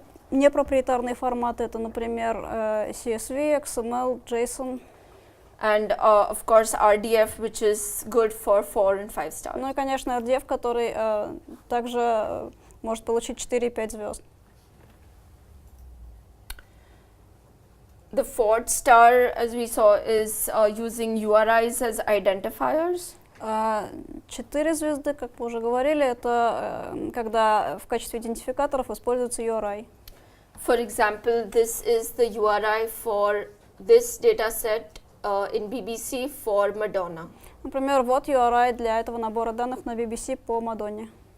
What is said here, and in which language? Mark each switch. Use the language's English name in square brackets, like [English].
[Russian] Непроприетарные форматы — это, например, CSV, XML, JSON. [English] And of course RDF, which is good for 4 and 5 stars. [Russian] Ну и, конечно, RDF, который также может получить 4 и 5 звезд. [English] The fourth star, as we saw, is using URIs as identifiers. [Russian] 4 звезды, как мы уже говорили, это когда в качестве идентификаторов используется URI. [English] For example, this is the URI for this dataset in BBC for Madonna. [Russian] Например, вот URI для этого набора данных на BBC по Мадонне.